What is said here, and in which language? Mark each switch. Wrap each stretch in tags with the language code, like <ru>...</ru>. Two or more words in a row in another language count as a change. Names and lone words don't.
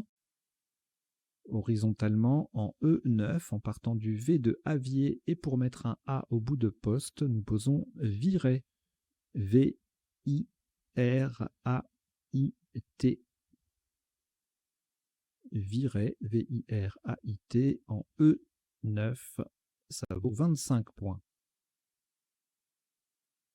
<fr>Horizontalement en E9 en partant du V de avier et pour mettre un A au bout de poste, nous posons virer. V-I-R-A-I-T. Virer, V-I-R-A-I-T en E9. Ça vaut 25 points.</fr>